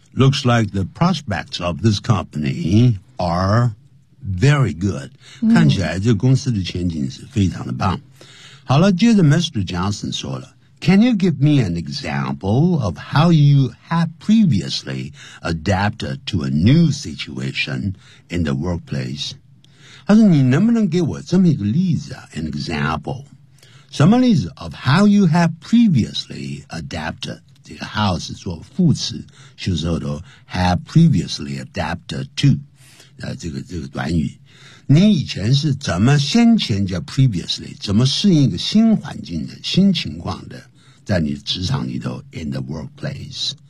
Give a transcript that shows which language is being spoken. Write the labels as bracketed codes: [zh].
[en] Looks like the prospects of this company are very good.、嗯、 [zh] 看起来这公司的前景是非常的棒。好了，接着 Mr. [en] Johnson 说了 ,Can you give me an example of how you have previously adapted to a new situation in the workplace? [zh] 他说你能不能给我这么一个例子啊 , [en] an example? [zh] 什么例子 [en] of how you have previously adaptedthe house [zh] 做副词，修饰后头 have previously adapted to， 这个短语，你以前是怎么先前叫 previously 怎么适应一个新环境的新情况的，在你职场里头 [en] in the workplace、